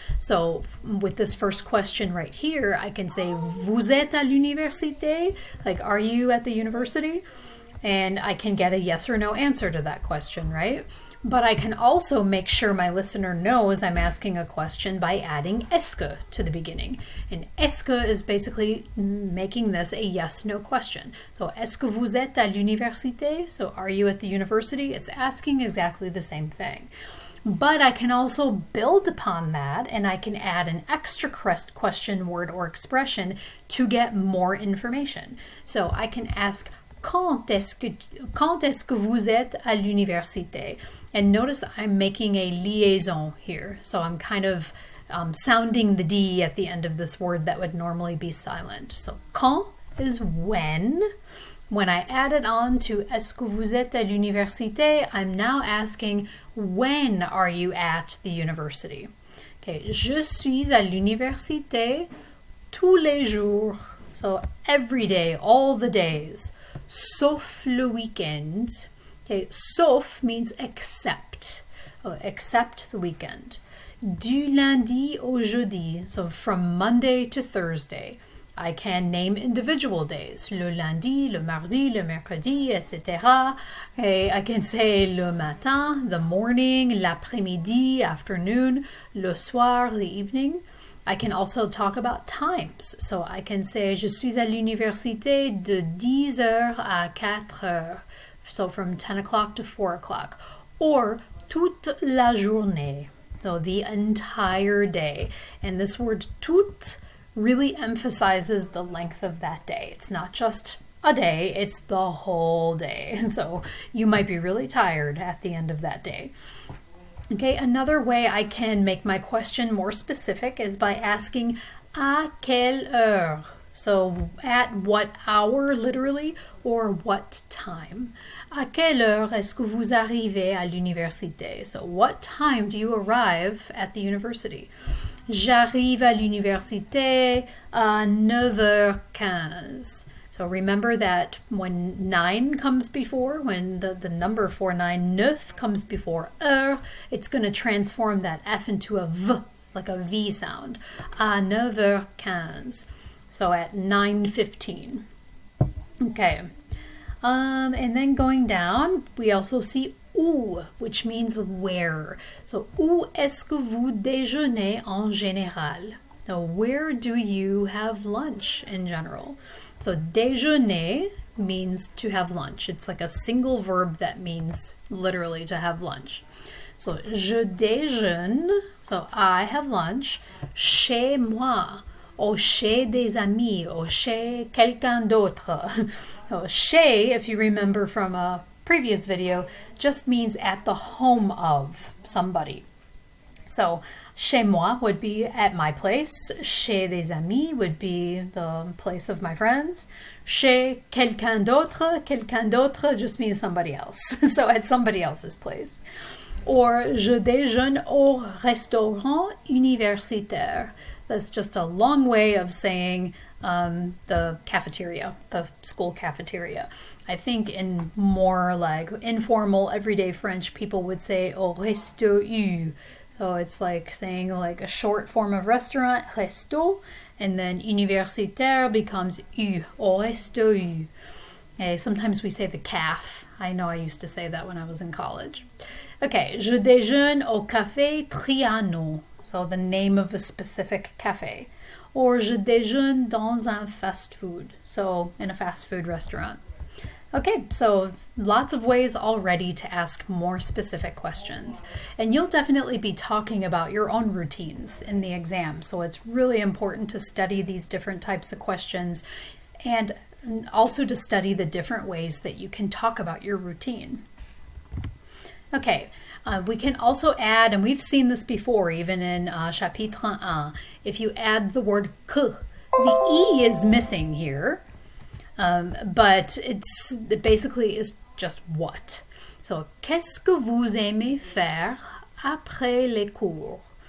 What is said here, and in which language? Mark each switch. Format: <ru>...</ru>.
<en>So with this first question right here, I can say,</en> <fr>vous êtes à l'université?</fr> <en>Like, are you at the university? And I can get a yes or no answer to that question, right? But I can also make sure my listener knows I'm asking a question by adding est-ce que to the beginning. And est-ce que is basically making this a yes-no question.</en> <fr>So, est-ce que vous êtes à l'université?</fr> <en>So, are you at the university? It's asking exactly the same thing. But I can also build upon that, and I can add an extra question, word, or expression to get more information. So, I can ask,</en> <fr>quand est-ce que vous êtes à l'université?</fr> <en>And notice I'm making a liaison here. So I'm kind of sounding the D at the end of this word that would normally be silent. So quand is when. When I add it on to</en> <fr>est-ce que vous êtes à l'université,</fr> <en>I'm now asking, when are you at the university?</en> <fr>Okay, je suis à l'université tous les jours.</fr> <en>So every day, all the days.</en> <fr>Sauf le weekend.</fr> <en>Okay, sauf means except. Except the weekend.</en> <fr>Du lundi au jeudi.</fr> <en>So from Monday to Thursday. I can name individual days.</en> <fr>Le lundi, le mardi, le mercredi, etc.</fr> <en>Okay, I can say</en> <fr>le matin,</fr> <en>the morning,</en> <fr>l'après-midi,</fr> <en>afternoon,</en> <fr>le soir,</fr> <en>the evening. I can also talk about times. So I can say,</en> <fr>je suis à l'université de 10 heures à 4 heures.</fr> <en>So from 10 o'clock to 4 o'clock. Or</en> <fr>toute la journée.</fr> <en>So the entire day. And this word toute really emphasizes the length of that day. It's not just a day, it's the whole day. And so you might be really tired at the end of that day. Okay, another way I can make my question more specific is by asking</en> <fr>à quelle heure?</fr> <en>So at what hour, literally, or what time?</en> <fr>À quelle heure est-ce que vous arrivez à l'université?</fr> <en>So what time do you arrive at the university?</en> <fr>J'arrive à l'université à 9h15.</fr> <en>So remember that when 9 comes before, when the number 49, neuf comes before heure, it's going to transform that F into a V, like a V sound.</en> <fr>À 9h15.</fr> <en>So at 9:15. Okay. And then going down, we also see où, which means where.</en> <fr>So, où est-ce que vous déjeunez en général?</fr> <en>So, where do you have lunch in general? So, déjeuner means to have lunch. It's like a single verb that means literally to have lunch.</en> <fr>So, je déjeune,</fr> <en>so I have lunch,</en> <fr>chez moi, or chez des amis, or chez quelqu'un d'autre.</fr> <en>So, chez, if you remember from a previous video, just means at the home of somebody. So,</en> <fr>chez moi</fr> <en>would be at my place.</en> <fr>Chez des amis</fr> <en>would be the place of my friends.</en> <fr>Chez quelqu'un d'autre</fr> <en>just means somebody else. So, at somebody else's place.</en> <fr>Or, je déjeune au restaurant universitaire.</fr> <en>That's just a long way of saying the cafeteria, the school cafeteria. I think in more like informal, everyday French, people would say</en> <fr>au resto U.</fr> <en>So it's like saying like a short form of restaurant, resto, and then universitaire becomes U,</en> <fr>au resto U.</fr> <en>Okay, sometimes we say the caf. I know I used to say that when I was in college.</en> <fr>Okay, je déjeune au café Trianon.</fr> <en>So the name of a specific cafe. Or</en> <fr>je déjeune dans un fast food.</fr> <en>So in a fast food restaurant. Okay, so lots of ways already to ask more specific questions. And you'll definitely be talking about your own routines in the exam. So it's really important to study these different types of questions and also to study the different ways that you can talk about your routine. Okay, we can also add, and we've seen this before, even in chapitre 1, if you add the word que, the E is missing here, but it basically is just what.</en> <fr>So, qu'est-ce que vous aimez faire après les cours?</fr>